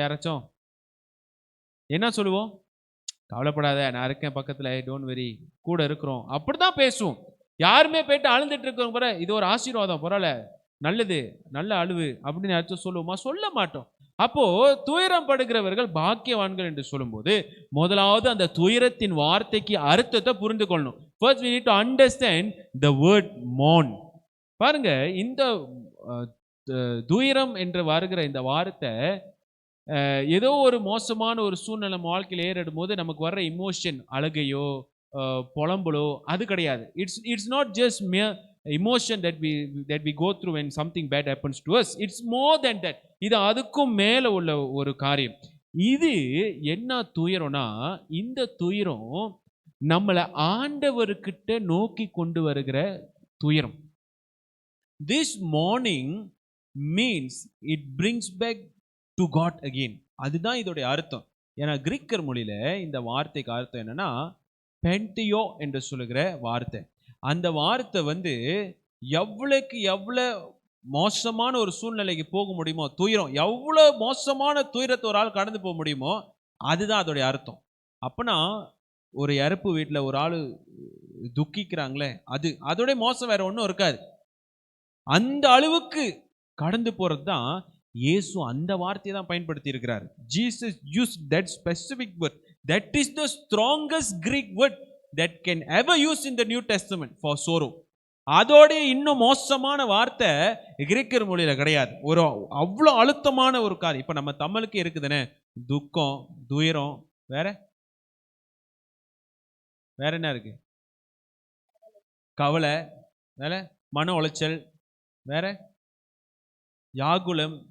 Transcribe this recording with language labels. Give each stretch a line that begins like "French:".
Tamil: யாராச்சும் என்ன சொல்லுவோம்? கவலைப்படாத, நான் இருக்கேன் பக்கத்துல,
English: don't worry,
Tamil: கூட இருக்கிறோம், அப்படிதான் பேசுவோம். யாருமே போயிட்டு அழுந்துட்டு இருக்கிறவங்க பாரு, இது ஒரு ஆசீர்வாதம், பரவாயில்ல, நல்லது, நல்ல அழுவு அப்படின்னு யாராச்சும் சொல்லுவோமா? சொல்ல மாட்டோம். அப்போ துயரம் படுகிறவர்கள் பாக்கியவான்கள் என்று சொல்லும்போது முதலாவது அந்த துயரத்தின் வார்த்தைக்கு அர்த்தத்தை புரிந்து கொள்ளணும்.
English: First we need to understand the word mourn.
Tamil: பாருங்க, இந்த துயரம் என்று வருகிற இந்த வார்த்தை ஏதோ ஒரு மோசமான ஒரு சூழ்நிலை நம்ம வாழ்க்கையில் ஏறிடும் போது நமக்கு வர்ற இமோஷன், அழுகையோ புலம்பலோ அது கிடையாது.
English: It's not just mere emotion that we go through when something bad happens to us. It's more than that.
Tamil: இது அதுக்கும் மேல உள்ள ஒரு காரியம். இது என்ன துயரம்னா, இந்த துயரம் நம்மளை ஆண்டவர்கிட்ட நோக்கி கொண்டு வருகிற துயரம்.
English: This morning means it brings back to God again.
Tamil: அதுதான் இதோடைய அர்த்தம். ஏன்னா கிரீக்கர் மொழியில இந்த வார்த்தைக்கு அர்த்தம் என்னன்னா பென்டியோ என்று சொல்லுகிற வார்த்தை. அந்த வார்த்தை எவ்வளவுக்கு எவ்வளவு மோசமான ஒரு சூழ்நிலைக்கு போக முடியுமோ, துயரம் எவ்வளவு மோசமான துயரத்தை ஒரு ஆள் கடந்து போக முடியுமோ அதுதான் அதோடைய அர்த்தம். அப்பனா ஒரு இறப்பு வீட்டில் ஒரு ஆள் துக்கிக்கிறாங்களே, அதோட மோசம் வேற ஒன்றும் இருக்காது. அந்த அளவுக்கு கடந்து போறது தான் இயேசு அந்த வார்த்தையை தான் பயன்படுத்தி இருக்கிறார்.
English: Jesus used that specific word. That is the strongest Greek word that can ever use in the New Testament for sorrow.
Tamil: அதோட இன்னும் மோசமான வார்த்தை கிரேக்கர் மொழியில கிடையாது. ஒரு அவ்வளோ அழுத்தமான ஒரு காரியம். இப்ப நம்ம தமிழுக்கு இருக்குதுன்னு துக்கம், துயரம், வேற என்ன இருக்கு? கவலை, வேற மன உளைச்சல், வேற யாகுலம்.